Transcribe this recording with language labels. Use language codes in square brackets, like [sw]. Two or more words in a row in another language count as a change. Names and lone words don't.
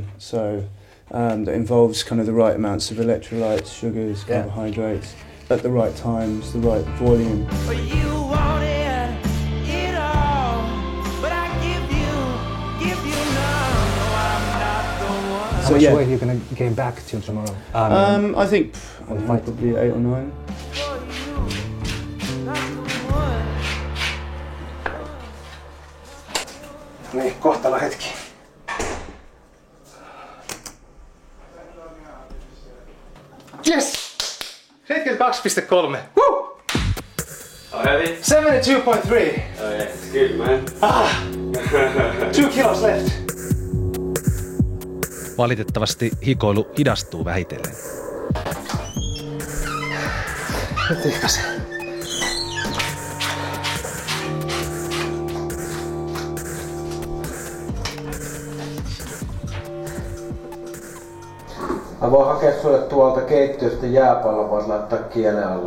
[en] So that involves kind of the right amounts of electrolytes, sugars, carbohydrates at the right times, the right volume. How much weight are you gonna gain back till tomorrow? I think probably 8 or 9. [fi] Niin, kohtalo hetki. [en] Yes! 72.3. Woo! How heavy? 72.3. Oh yeah, it's good, man. 2 kilos left. [fi] Valitettavasti hikoilu hidastuu vähitellen. Nyt ihkasen. Mä voin hakea sulle tuolta keittiöstä jääpallon, voisi laittaa kielen alle.